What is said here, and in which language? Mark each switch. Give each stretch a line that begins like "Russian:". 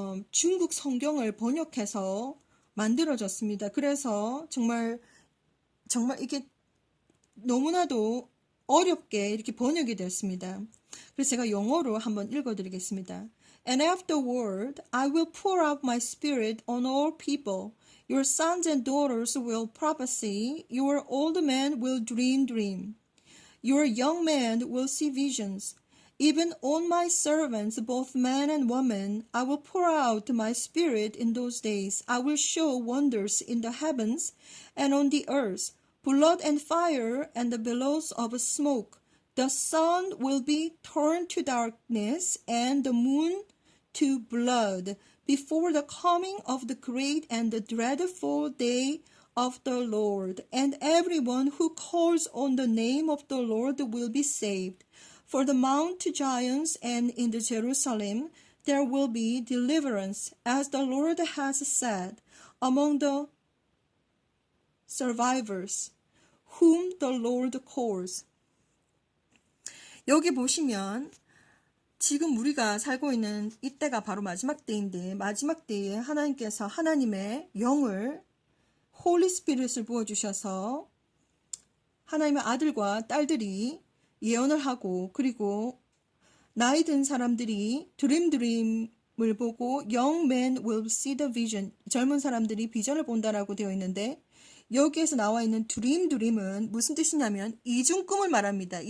Korean: 중국 성경을 번역해서 만들어졌습니다. 그래서 정말 이게 너무나도 어렵게 이렇게 번역이 되었습니다. 그래서 제가 영어로 한번 읽어드리겠습니다.
English: And afterward, I will pour out my spirit on all people. Your sons and daughters will prophesy. Your old men will dream dreams. Your young men will see visions. Even on my servants, both men and women, I will pour out my spirit in those days. I will show wonders in the heavens and on the earth, blood and fire and the billows of smoke. The sun will be turned to darkness and the moon to blood before the coming of the great and the dreadful day of the Lord. And everyone who calls on the name of the Lord will be saved. For the Mount Zions and in the Jerusalem there will be deliverance, as the Lord has said, among the survivors, whom the Lord calls.
Korean: 여기 보시면 지금 우리가 살고 있는 이때가 바로 마지막 때인데, 마지막 때에 하나님께서 하나님의 영을, 홀리 스피릿을 부어주셔서 하나님의 아들과 딸들이 예언을 하고, 그리고 나이 든 사람들이 드림을 보고
English: young men will see the vision,
Korean: 젊은 사람들이 비전을 본다라고 되어 있는데, 여기에서 나와 있는 드림은 무슨 뜻이냐면 이중꿈을 말합니다.